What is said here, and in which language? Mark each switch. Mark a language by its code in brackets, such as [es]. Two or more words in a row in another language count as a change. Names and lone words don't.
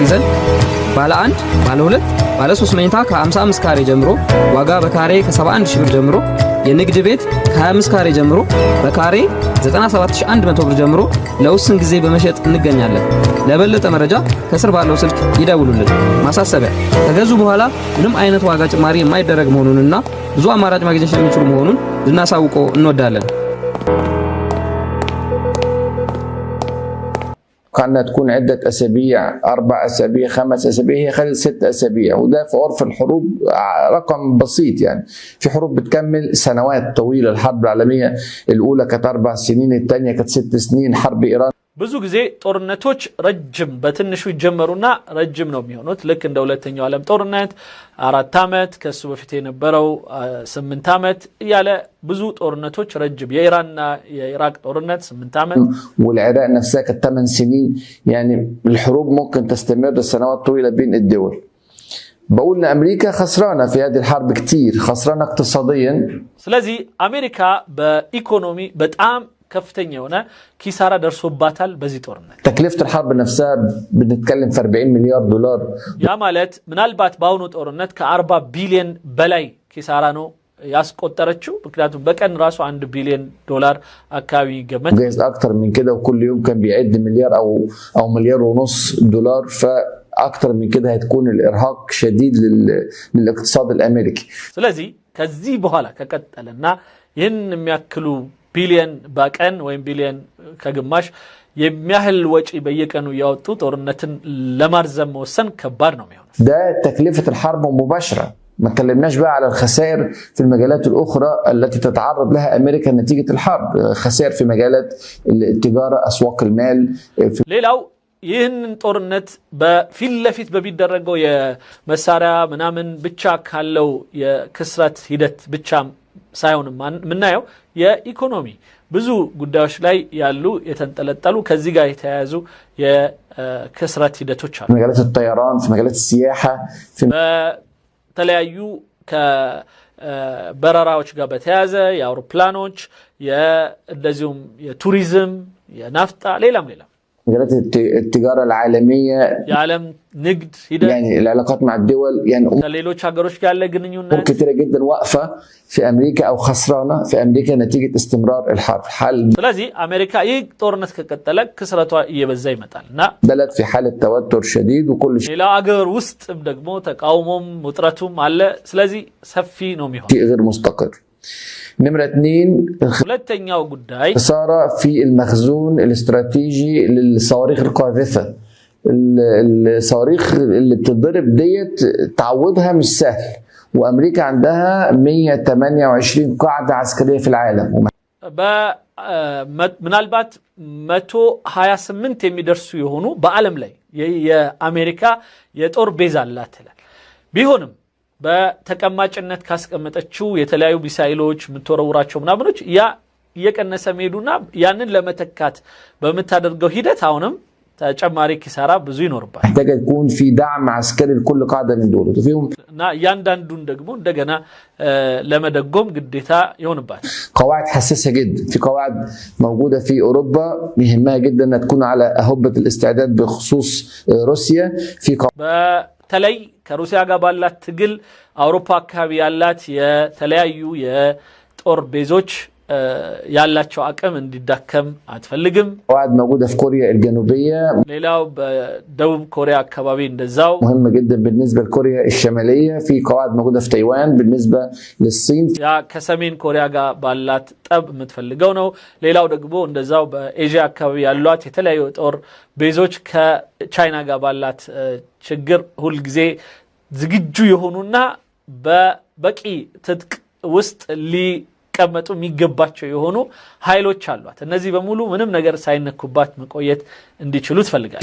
[am] ይዘን ባለ 1 ባለ 2 ባለ 3 መኝታ ከ55 ካሬ ጀምሮ ዋጋ በካሬ ከ71 ሺህ ብር ጀምሮ የንግድ ቤት ከ25 ካሬ ጀምሮ በካሬ 97100 ብር ጀምሮ ለውስን ጊዜ በመሸጥ እንገኛለን ለበለጠ መረጃ ከስር ባለው ስልክ ይደውሉልን ማሳሰቢያ ከገዙ በኋላ ምንም አይነት ዋጋ ጭማሪ የማይደረግ መሆኑንና ብዙ አማራጭ ማግኘት የሚችሉ መሆኑን ልናሳውቀው እንወዳለን [ar] كانت تكون عدة أسابيع 4 أسابيع 5 أسابيع هي خلال 6 أسابيع وده في عرف الحروب رقم بسيط يعني في حروب بتكمل سنوات طويلة الحرب العالمية الأولى كانت 4 سنين الثانية كانت 6 سنين حرب إيران [am] ብዙ ጊዜ ጦርነቶች ረጅም በትንሹ ይጀመሩና ረጅም ነው የሚሆኑት ልክ እንደ ሁለተኛው ዓለም ጦርነት 4 አመት ከሱ በፊት የነበረው 8 አመት ያለ ብዙ ጦርነቶች ረጅም የኢራንና የኢራቅ ጦርነት 8 አመት [ar] والعراق نفسها كانت 8 سنين يعني الحروب ممكن تستمر سنوات طويلة بين الدول بقول ان امريكا خسرانه في هذه الحرب كتير خسرانه اقتصاديا [am] ስለዚህ አሜሪካ በኢኮኖሚ በጣም ከፍተኛ የሆነ ኪሳራ ደርሶባታል በዚህ ጦርነት [ar] تكلفه الحرب نفسها بنتكلم في 40 مليار دولار [am] ያ ማለት ምናልባት ባሁኑ ጦርነት ከ40 ቢሊዮን በላይ ኪሳራ ነው ያስቆጠረችው ምክንያቱም በቀን ራሱ 1 ቢሊዮን ዶላር አካባቢ ይገመት [ar] جايز اكتر من كده وكل يوم كان بيعد مليار او مليار ونص دولار فاكتر من كده هتكون الارهاق شديد للاقتصاد الامريكي [am] ስለዚህ ከዚህ በኋላ ከቀጠለና ይህን የሚያክሉ ቢሊዮን በቀን ወይም ቢሊዮን ከግማሽ የሚያህል ወጪ በየቀኑ ያወጡ ጦርነትን ለማርዘም መወሰን ከባድ ነው የሚሆነው [ar] ده تكلفه الحرب مباشره ما اتكلمناش بقى على الخسائر في المجالات الاخرى التي تتعرض لها امريكا نتيجه الحرب خسائر في مجالات التجاره اسواق المال [am] ሌላው ይህንን ጦርነት በፊት ለፊት በሚደረገው የመሳሪያ ምናምን ብቻ ካለው የክስረት ሂደት ብቻ ሳይሆን ምናየው የኢኮኖሚ ብዙ ጉዳዮች ላይ ያሉ የተንጠለጠሉ ከዚህ ጋር የተያያዙ የክስረት ሂደቶች አሉ [ar] في مجالات الطيران في مجالات السياحه في [am] በተለያዩ ከበረራዎች ጋር በተያያዘ የአውሮፕላኖች እንደዚሁም የቱሪዝም የናፍጣ ሌላም [ar] مجالات التجارة العالمية [am] የዓለም ንግድ ሂደት [ar] يعني العلاقات مع الدول يعني [am] ከሌሎች ሀገሮች ጋር ያለ ግንኙነት [ar] أمور كتيرة جدا واقفة في أمريكا أو خسرانة في أمريكا نتيجة استمرار الحرب حل [am] ስለዚህ አሜሪካ ይህ ጦርነት ከቀጠለ ክስረቷ እየበዛ ይመጣልና [ar] بلد في حالة توتر شديد وكل شيء [am] ሌላ ሀገር ውስጥ ደግሞ ተቃውሞም ውጥረቱም አለ ስለዚህ ሰፊ ነው የሚሆነው [ar] غير مستقر نمرة 2 [am] ሁለተኛው ጉዳይ [ar] خسارة في المخزون الاستراتيجي للصواريخ القاذفة الصواريخ اللي بتضرب ديت تعوضها مش سهل وأمريكا عندها 128 قاعدة عسكرية في العالم [am] ምናልባት 128 የሚደርሱ የሆኑ በዓለም ላይ የአሜሪካ የጦር ቤዝ አላት ቢሆንም በተቀማጭነት ካስቀመጠችው የተለያዩ ሚሳኤሎች ምትወረውራቸው ምናምኖች ያ እየቀነሰ መሄዱና ያንን ለመተካት በመታደርገው ሂደት አሁንም ተጨማሪ ኪሳራ ብዙ ይኖርባል [ar] محتاج يكون في دعم عسكري لكل قاعده من دول وفيهم [am] እና ያንዳንዱን ደግሞ እንደገና ለመደጎም ግዴታ ይሆንባል [ar] قواعد حساسه جدا في قواعد موجوده في اوروبا يهمها جدا انها تكون على اهبه الاستعداد بخصوص روسيا في [am] በተለይ ከሩሲያ ጋር ባላት ትግል አውሮፓ አካባቢ ያላት የተለያዩ የጦር ቤዞች ያላቸው አቅም እንዲዳከም አትፈልግም [ar] قواعد موجوده في كوريا الجنوبيه [am] ሌላው በደቡብ ኮሪያ አካባቢ እንደዛው [ar] مهم جدا بالنسبه لكوريا الشماليه في قواعد موجوده في تايوان بالنسبه للصين [am] ያ ከሰሜን ኮሪያ ጋር ባላት ጠብ የምትፈልገው ነው ሌላው ደግሞ እንደዛው በኤዥያ አካባቢ ያሏት የተለያዩ ጦር ቤዞች ከቻይና ጋር ባላት ችግር ሁሉ ጊዜ ዝግጁ የሆኑና በበቂ ትጥቅ ውስጥ ቀመጡ የሚገባቸው የሆኑ ኃይሎች አሏት እነዚህ በሙሉ ምንም ነገር ሳይነኩባት መቆየት እንዲችሉ ትፈልጋለች